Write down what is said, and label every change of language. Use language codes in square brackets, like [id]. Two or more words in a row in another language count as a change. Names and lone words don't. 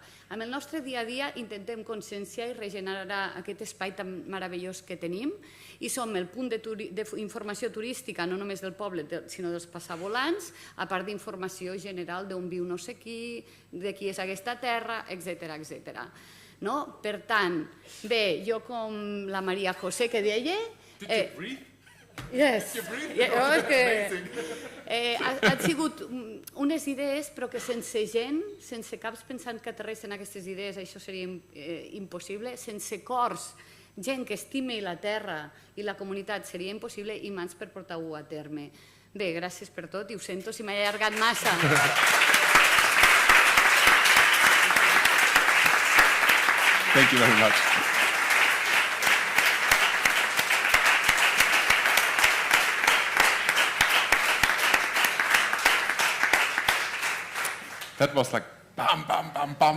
[ca] Amb el nostre dia a dia intentem conscienciar i regenerar aquest espai tan meravellós que tenim i som el punt d'informació turística, no només del poble, sinó dels passavolants, a part d'informació general d'on viu no sé qui, de qui és aquesta terra, etc. Per tant, bé, jo com la Maria José que deia... [en] Did you breathe? Yes. [ca] Han sigut unes idees, però que sense gent, sense caps pensant que aterressen aquestes idees, això seria impossible, sense cors, gent que estimi la terra i la comunitat seria impossible, i mans per portar-ho a terme. Bé, gràcies per tot, i ho sento si m'he allargat massa. [en] Thank you very much. That was like bam, bam, bam, bam.